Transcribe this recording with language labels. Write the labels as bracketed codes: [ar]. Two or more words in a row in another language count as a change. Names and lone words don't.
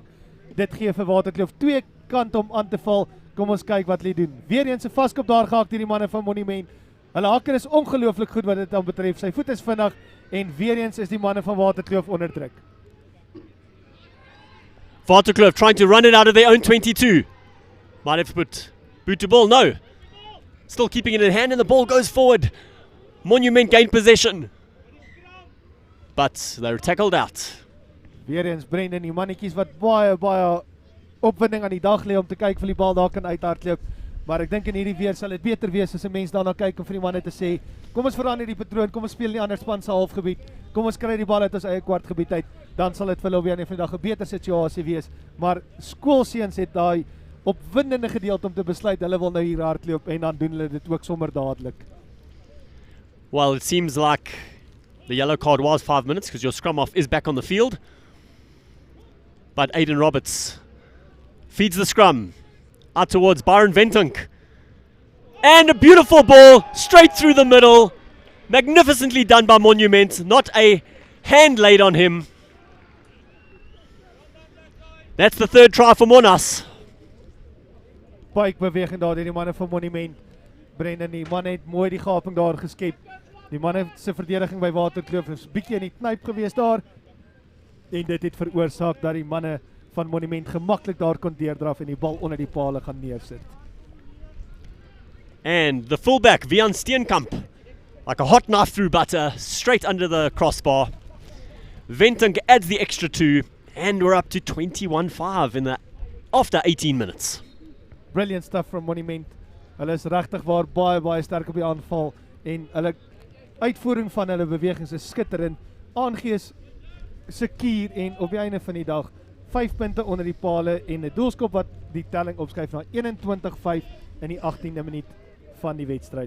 [af] Dit gee vir Waterkloof 2 kante om aan te val. Kom ons kyk wat hulle doen. Weereens 'n vaskop daar gehaak deur die manne van Monument. Hulle hakker is ongelooflik goed wat dit dan betref. Sy voet is vinnig en weereens is die manne van Waterkloof onder druk. [en] Waterkloof trying to run it out of their own 22. Might have put boot to ball, no. Still keeping it in hand and the ball goes forward. Monument gained possession. But they're tackled out. [af] Weereens Brendan, die mannetjies wat baie opwinding aan die dag lê om te kyk of die bal daar kan uithardloop. Maar ek dink in hierdie weer sal dit beter wees as 'n mens daarna kyk om vir die manne te sê, kom ons verander die patroon, kom ons speel nie ander span se halfgebied, kom ons kry die bal uit ons eie kwartgebied uit, dan sal dit vir hulle weer aan die vandag 'n beter situasie wees. Maar skoolseuns het daai opwindende gedeelte om te besluit hulle wil nou hier hardloop en dan doen hulle dit ook sommer dadelik. [en] Well, it seems like the yellow card was 5 minutes because your scrum off is back on the field. But Aiden Roberts feeds the scrum out towards Byron Ventunk. And a beautiful ball straight through the middle. Magnificently done by Monument. Not a hand laid on him. That's the 3rd try for Monas. [af] Pike beweging daar deur die manne van Monument. Brendan, die manne het mooi die gaping daar geskep. Die manne se verdediging by Waterkloof is bietjie in die knyp gewees daar. En dit het veroorsaak dat die manne van Monument gemaklik daar kon deurdraf en die bal onder die palle gaan neersit. [en] And the fullback, Vian Steenkamp, like a hot knife through butter, straight under the crossbar. Ventunk adds the extra 2, and we're up to 21-5 after 18 minutes. Brilliant stuff from Monument. [af] Hulle is regtig waar baie sterk op die aanval en hulle uitvoering van hulle bewegings is skitterend. Aangees sekuur en op die einde van die dag 5 punte onder die pale en 'n doelskop wat die telling opskuif na 21-5 in die 18de minuut van die wedstryd.